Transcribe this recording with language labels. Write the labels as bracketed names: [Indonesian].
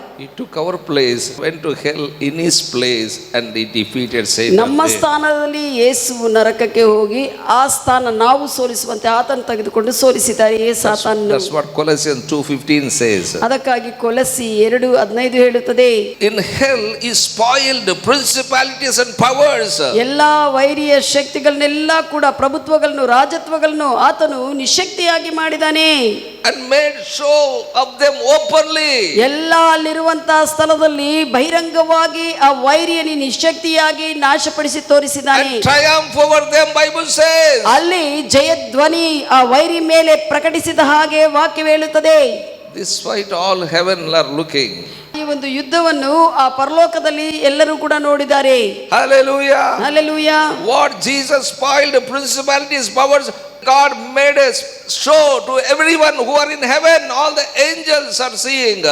[English] He took our place, went to hell in his place, and he defeated Satan. [Kannada] ನಮ್ಮ ಸ್ಥಾನದಲ್ಲಿ ಯೇಸು ನರಕಕ್ಕೆ ಹೋಗಿ ಆ ಸ್ಥಾನ ನಾವು ಸೋಲಿಸುವಂತೆ ಆತನ ತೆಗೆದುಕೊಂಡು ಸೋಲಿಸಿದ್ದಾರೆ ಸಾತಾನನು. [English] That's what Colossians 2:15 says. [Kannada] ಅದಕ್ಕಾಗಿ ಕೊಲಸಿ 2:15 ಹೇಳುತ್ತದೆ. [English] In hell he spoiled principalities and powers. [Kannada] ಎಲ್ಲಾ ವೈರಿಯ ಶಕ್ತಿಗಳನ್ನೆಲ್ಲ ಕೂಡ ಪ್ರಭುತ್ವಗಳನ್ನು ರಾಜತ್ವಗಳನ್ನು ಆತನು ನಿಶಕ್ತಿಯಾಗಿ ಮಾಡಿದಾನೆ. [English] And made show of them openly. [Kannada] ಎಲ್ಲ ಅಲ್ಲಿರುವಂತಹ ಸ್ಥಳದಲ್ಲಿ ಬಹಿರಂಗವಾಗಿ ಆ ವೈರಿಯನ್ನು ನಿಶಕ್ತಿಯಾಗಿ ನಾಶಪಡಿಸಿ ತೋರಿಸಿದ್ದಾನೆ. [English] And triumph over them, Bible says. [Kannada] ಅಲ್ಲಿ ಜಯಧ್ವನಿ ಆ ವೈರಿ ಮೇಲೆ ಪ್ರಕಟಿಸಿದ ಹಾಗೆ ವಾಕ್ಯ ಹೇಳುತ್ತದೆ. [English] This fight all heaven are looking. [Kannada] ಈ ಒಂದು ಯುದ್ಧವನ್ನು ಆ ಪರಲೋಕದಲ್ಲಿ ಎಲ್ಲರೂ ಕೂಡ ನೋಡಿದ್ದಾರೆ. [English] Hallelujah. [Kannada] Hallelujah. [English] What Jesus spoiled principalities, powers, God made us show to everyone who are in heaven. All the angels are seeing.